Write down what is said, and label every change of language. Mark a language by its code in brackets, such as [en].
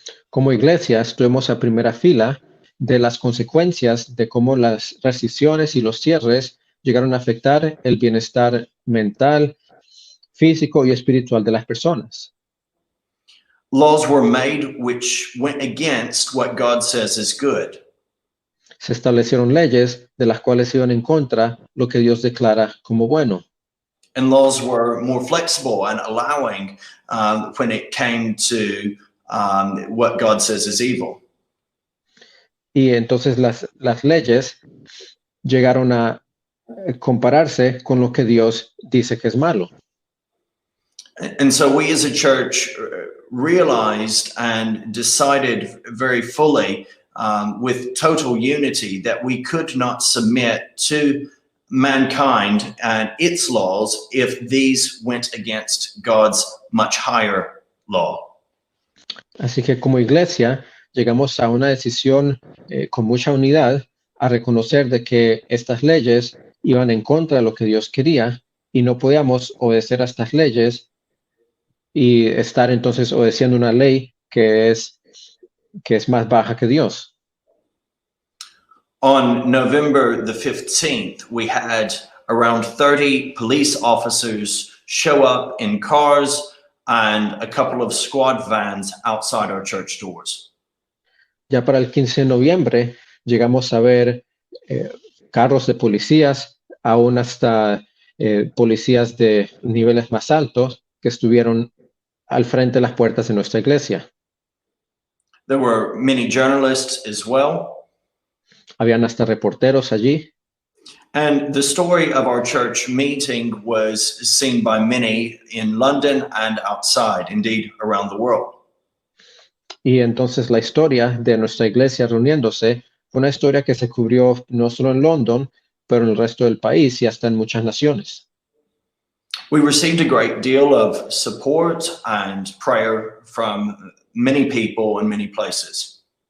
[es] Como iglesia, estuvimos a primera fila de las consecuencias de cómo las restricciones y los cierres llegaron a afectar el bienestar mental, físico y espiritual de las personas. [en] Laws were made which went against what God says is good. [es] Se establecieron leyes de las cuales iban en contra lo que Dios declara como bueno. [en] And laws were more flexible and allowing when it came to what God says is evil. [es] Y entonces las leyes llegaron a compararse con lo que Dios dice que es malo. [en] And so we as a church realized and decided very fully with total unity that we could not submit to mankind and its laws if these went against God's much higher law. [es] Así que como iglesia llegamos a una decisión con mucha unidad a reconocer de que estas leyes iban en contra de lo que Dios quería y no podíamos obedecer a estas leyes y estar entonces obedeciendo una ley que es más baja que Dios. [en] On November the 15th, we had around 30 police officers show up in cars and a couple of squad vans outside our church doors. [es] Ya para el 15 de noviembre llegamos a ver carros de policías, aún hasta policías de niveles más altos que estuvieron al frente de las puertas de nuestra iglesia. [en] There were many journalists as well. [es] Habían hasta reporteros allí. [en] And the story of our church meeting was seen by many in London and outside, indeed around the world. [es] Y entonces la historia de nuestra iglesia reuniéndose fue una historia que se cubrió no solo en London, pero en el resto del país y hasta en muchas naciones. [en] We received a great deal of support and prayer from many people in many places.